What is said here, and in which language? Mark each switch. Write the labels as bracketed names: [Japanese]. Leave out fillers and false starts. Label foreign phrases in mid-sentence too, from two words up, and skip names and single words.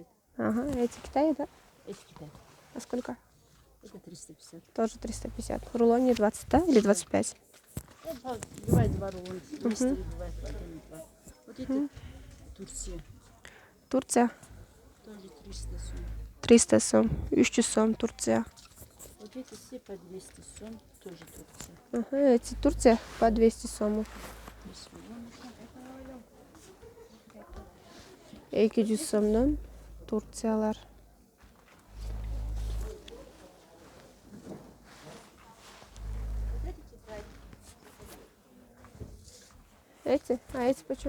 [Russian] Ага, эти Китай, да? эти Китай. А сколько? Это 350. Тоже 350. В рулоне 20, да? Или 25? Бывает два рулона. Быстрее бывает, потом два. Вот это Турция. Турция. Тоже 300 сом. 300 сом. 300 сом Турция. Вот эти все по 200 сом. Тоже Турция. Ага, эти Турция по 200 сомов. [Kyrgyz] 200 сомдон Турциялар. [Russian] Эти? А эти почем?